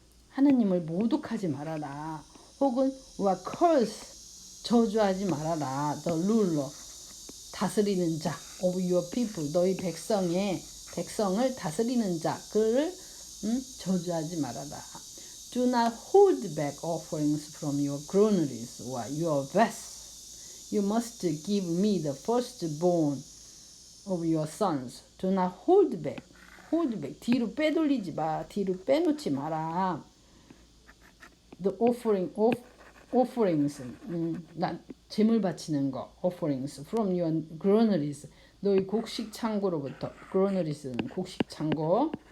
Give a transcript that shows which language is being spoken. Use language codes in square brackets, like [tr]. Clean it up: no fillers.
[ko] 하나님을 모독하지 말아라. 혹은 [en] or curse, [ko] 저주하지 말아라. [en] The ruler, [ko] 다스리는 자 [en] of your people, [ko] 너희 백성을 다스리는 자, 그를 저주하지 말아라. [en] Do not hold back offerings from your granaries or your vats. You must give me the firstborn of your sons. Do not hold back. [ko] 뒤로 빼돌리지 마. 뒤로 빼놓지 마라. [en] The offerings. [ko] 제물 바치는 거. [en] offerings from your granaries. [ko] 너희 곡식 창고로부터. granaries는 곡식 창고.